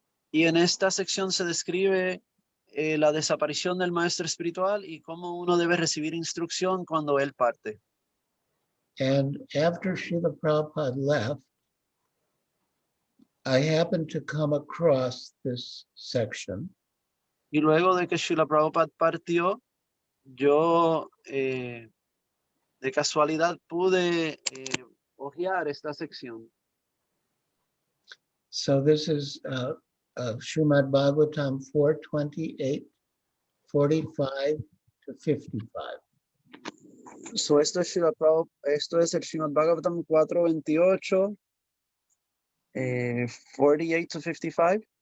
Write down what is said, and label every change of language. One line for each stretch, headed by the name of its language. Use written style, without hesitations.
Spanish: y en esta sección se describe la desaparición del maestro espiritual y cómo uno debe recibir instrucción cuando él parte.
English: And after Srila Prabhupada left, I happened to come across this section.
Spanish: Y luego de que Srila Prabhupada partió, yo de casualidad pude hojear esta sección.
English: So this is Srimad Bhagavatam 4:28, 45 to 55.
Spanish: So esto es el Srimad Bhagavatam 4:28, 48 to 55.